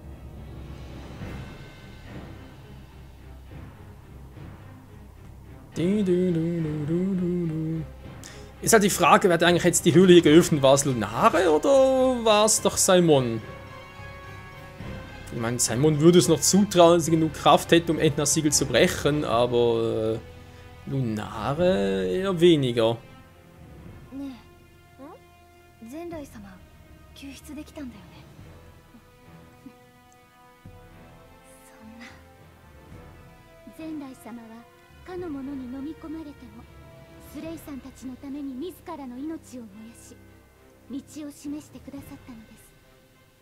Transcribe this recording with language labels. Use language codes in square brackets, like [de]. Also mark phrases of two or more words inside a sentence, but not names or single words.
[de] Ist halt die Frage, wer hat eigentlich jetzt die Höhle hier geöffnet? War es Lunare oder war es doch Simon? Ich meine, Simon würde es noch zutrauen, dass sie genug Kraft hätte, um Etnas Siegel zu brechen, aber Lunare eher weniger. [ja] Ne え、Zenrai様、救出できたんだよね。そんな。Zenrai様はかの者に飲み込まれても、スレイさんたちのために自らの命を燃やし、道を示してくださったのです。